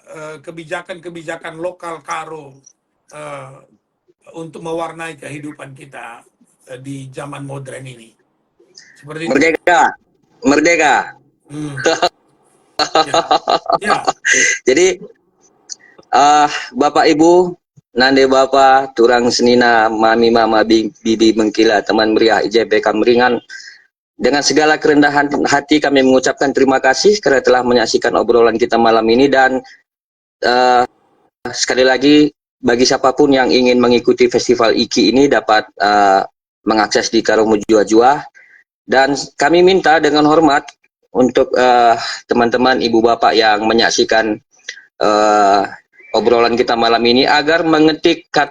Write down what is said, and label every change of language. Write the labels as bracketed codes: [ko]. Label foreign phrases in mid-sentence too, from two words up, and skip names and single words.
[id] Nah, kebijakan-kebijakan lokal Karo eh, untuk mewarnai kehidupan kita di zaman modern ini. Seperti itu. Merdeka, merdeka. Hmm. Ya, ya. Jadi Bapak Ibu, [btx] Nande Bapak, Turang Senina, Mami Mama Bibi Mengkila, teman meriah IJP Kameringan, [id] dengan segala kerendahan hati kami mengucapkan terima kasih karena telah menyaksikan obrolan kita malam ini. Dan sekali lagi, bagi siapapun yang ingin mengikuti festival IKI ini dapat mengakses di Karomu Jua-Jua. Dan kami minta dengan hormat untuk teman-teman ibu bapak yang menyaksikan obrolan kita malam ini agar mengetik kata